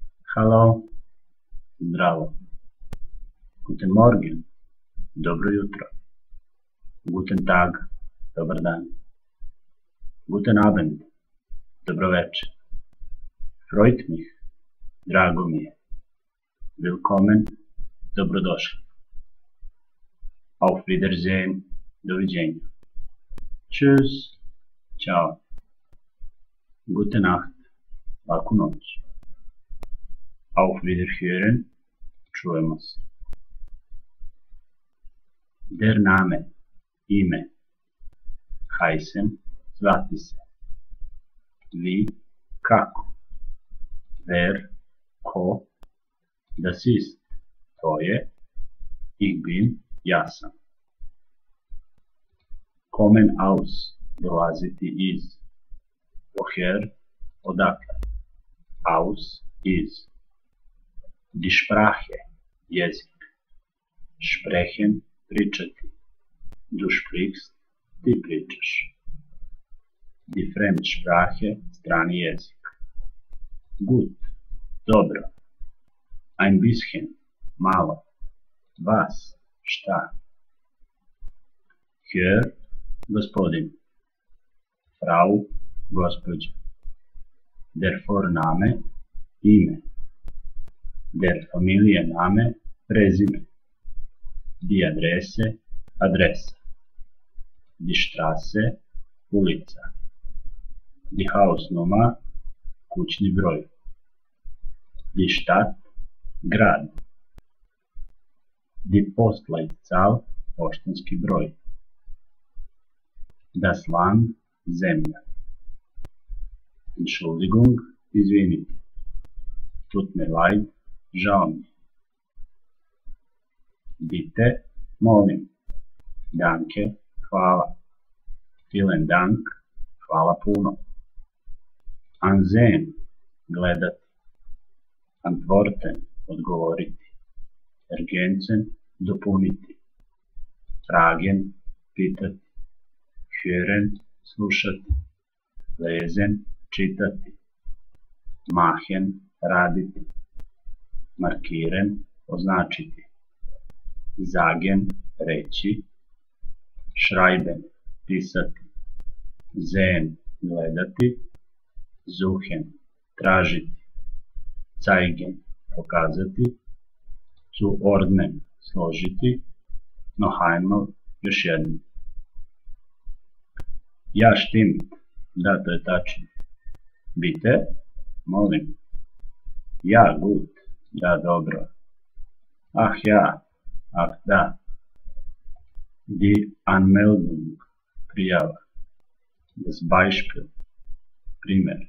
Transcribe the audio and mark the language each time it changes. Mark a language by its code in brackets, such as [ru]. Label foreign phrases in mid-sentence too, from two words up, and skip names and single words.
[sr] Halo, zdravo. [de] Guten Morgen, [sr] dobro jutro. [de] Guten Tag, [sr] dobar dan. [de] Guten Abend, [sr] dobro večer. [de] Freut mich, [sr] drago mi je. [de] Willkommen, dobrodošli. Auf Wiedersehen, doviđenja. Tschüss, ciao. Gute Nacht, [sr] laku noć. [de] Auf Wiederhören, [sr] čujemo se. [de] Der Name, ime. Heißen, [sr] zvati se. [de] Wie, kako. Wer, ko. Das ist, [sr] to je. [de] Ich bin, [sr] ja sam. [de] Kommen aus, [sr] dolaziti iz. [de] Woher, odakle. Aus, iz. Die Sprache, jezik. Sprechen, pričati. Du sprichst, [sr] ti pričaš. [de] Die Fremdsprache, [sr] strani jezik. [de] Gut, dobro. Ein bisschen, malo. Was, šta. Herr, gospodin. Frau, gospođa. Der Vorname, ime. Der Familienname, prezime. Die Adresse, adresa. Die Straße, ulica. Die Hausnummer, [sr] kućni broj. [de] Die Stadt, grad. Die Postleitzahl, [sr] poštanski broj. [de] Das Land, zemlja. Entschuldigung, izvinite. Tut mir leid, [sr] žao mi. [de] Bitte, molim. Danke, hvala. Vielen Dank, [sr] hvala puno. [de] Ansehen, gledati. Antworten, odgovoriti. Ergänzen, dopuniti. Fragen, pitati. Hören, slušati. Lesen, čitati. Machen, raditi. Markieren, označiti. Sagen, reći. Schreiben, pisati. Sehen, gledati. Suchen, tražiti. Zeigen, pokazati. Zuordnen, složiti. Noch einmal, [sr] još jednom. [de] Ja, stimmt. [sr] Da, to je tačno. [de] Bitte, molim. Ja, gut. [sr] Da, dobro. [de] Ach ja, [sr] ach da. [de] Die Anmeldung, prijava. Das Beispiel, primer.